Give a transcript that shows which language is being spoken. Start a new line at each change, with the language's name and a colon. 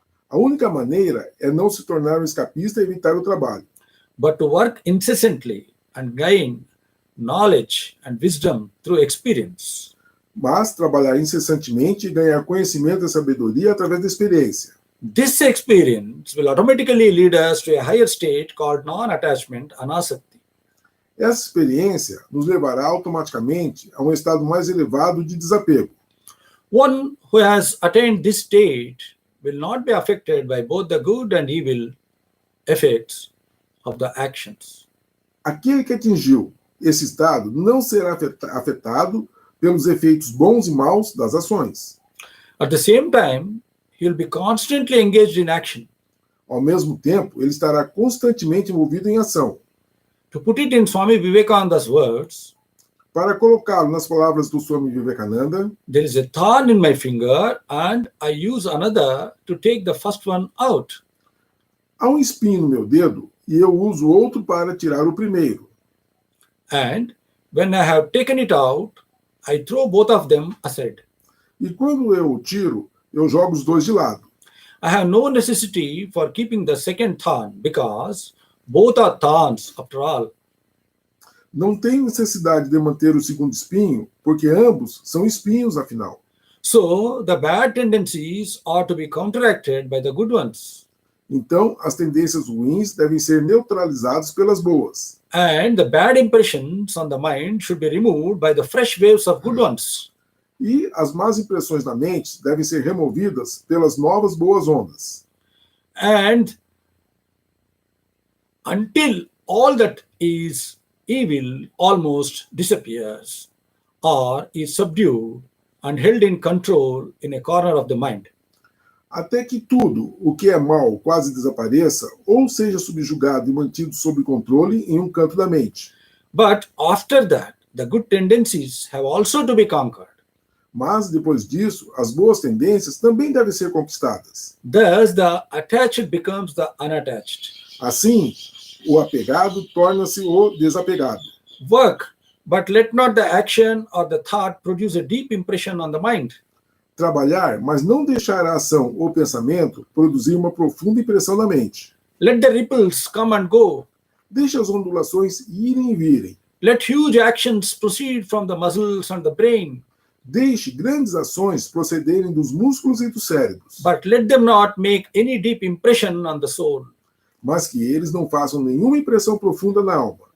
Portuguese: A única maneira é não se tornar um escapista e evitar o trabalho,
English: but to work incessantly and gain knowledge and wisdom through experience.
Portuguese: mas trabalhar incessantemente e ganhar conhecimento e sabedoria através da experiência.
English: This experience will automatically lead us to a higher state called non-attachment, anasakti.
Portuguese: Essa experiência nos levará automaticamente a um estado mais elevado de desapego.
English: One who has attained this state will not be affected by both the good and evil effects of the actions.
Portuguese: Aquele que atingiu esse estado não será afetado pelos efeitos bons e maus das ações.
English: At the same time, he will be constantly engaged in action.
Portuguese: Ao mesmo tempo, ele estará constantemente envolvido em ação.
English: To put it in Swami Vivekananda's words,
Portuguese: Para colocá-lo nas palavras do Swami Vivekananda,
English: there is a thorn in my finger and I use another to take the first one out.
Portuguese: há um espinho no meu dedo e eu uso outro para tirar o primeiro.
English: And when I have taken it out, I throw both of them aside.
Portuguese: E quando eu o tiro, eu jogo os dois de lado.
English: I have no necessity for keeping the second thorn because both are thorns after all.
Portuguese: Não tenho necessidade de manter o segundo espinho, porque ambos são espinhos, afinal.
English: So the bad tendencies are to be counteracted by the good ones.
Portuguese: Então, as tendências ruins devem ser neutralizadas pelas boas.
English: And the bad impressions on the mind should be removed by the fresh waves of good ones.
Portuguese: E as más impressões na mente devem ser removidas pelas novas boas ondas.
English: And until all that is evil almost disappears or is subdued and held in control in a corner of the mind.
Portuguese: Até que tudo o que é mal quase desapareça ou seja subjugado e mantido sob controle em um canto da mente.
English: But after that, the good tendencies have also to be conquered.
Portuguese: Mas, depois disso, as boas tendências também devem ser conquistadas.
English: Thus, the attached becomes the unattached.
Portuguese: Assim, o apegado torna-se o desapegado.
English: Work, but let not the action or the thought produce a deep impression on the mind.
Portuguese: Trabalhar, mas não deixar a ação ou pensamento produzir uma profunda impressão na mente.
English: Let the ripples come and go.
Portuguese: Deixe as ondulações irem e virem.
English: Let huge actions proceed from the muscles and the brain.
Portuguese: Deixe grandes ações procederem dos músculos e dos cérebros,
English: But let them not make any deep impression on the soul.
Portuguese: mas que eles não façam nenhuma impressão profunda na alma.